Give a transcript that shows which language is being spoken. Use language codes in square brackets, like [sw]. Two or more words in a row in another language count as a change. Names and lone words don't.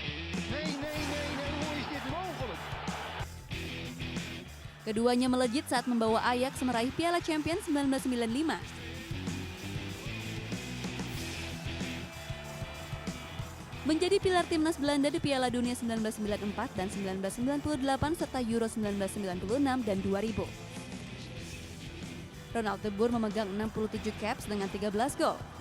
[id] Keduanya melejit saat membawa Ajax meraih Piala Champions 1995. Menjadi pilar timnas Belanda di Piala Dunia 1994 dan 1998 serta Euro 1996 dan 2000. Ronald de Boer memegang 67 caps dengan 13 gol.